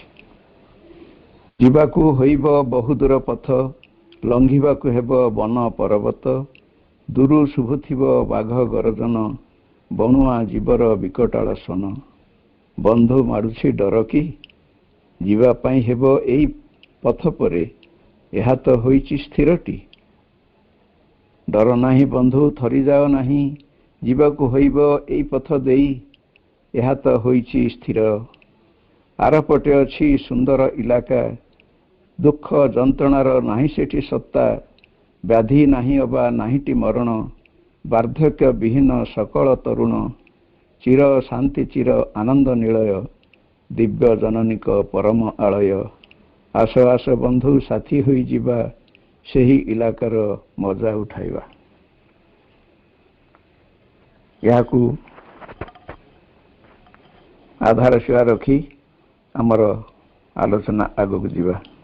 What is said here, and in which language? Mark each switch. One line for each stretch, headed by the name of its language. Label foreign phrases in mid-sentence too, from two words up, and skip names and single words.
Odia: ଯିବାକୁ ହେବ ବହୁଦୂର ପଥ ଲଙ୍ଘିବାକୁ ହେବ ବନ ପର୍ବତ ଦୂରୁ ଶୁଭୁଥିବ ବାଘ ଗରଜନ ବଣୁଆ ଜୀବର ବିକଟାଳ ସ୍ୱନ ବନ୍ଧୁ ମାରୁଛି ଡର କି ଯିବା ପାଇଁ ହେବ ଏହି ପଥ ପରେ ଏହା ତ ହୋଇଛି ସ୍ଥିରଟି ଡର ନାହିଁ ବନ୍ଧୁ ଥରି ଯାଅ ନାହିଁ ଯିବାକୁ ହେବ ଏହି ପଥ ଦେଇ ଏହା ତ ହୋଇଛି ସ୍ଥିର ଆରପଟେ ଅଛି ସୁନ୍ଦର ଇଲାକା ଦୁଃଖ ଯନ୍ତ୍ରଣାର ନାହିଁ ସେଠି ସତ୍ତା ବ୍ୟାଧି ନାହିଁ ଅବା ନାହିଁଟି ମରଣ ବାର୍ଦ୍ଧକ୍ୟ ବିହୀନ ସକଳ ତରୁଣ ଚିର ଶାନ୍ତି ଚିର ଆନନ୍ଦ ନିଳୟ ଦିବ୍ୟ ଜନନୀଙ୍କ ପରମ ଆଳୟ ଆସ ଆସ ବନ୍ଧୁ ସାଥୀ ହୋଇ ଯିବା ସେହି ଇଲାକାର ମଜା ଉଠାଇବା। ଯାହାକୁ ଆଧାର ଶିବା ରଖି ଆମର ଆଲୋଚନା ଆଗକୁ ଯିବା।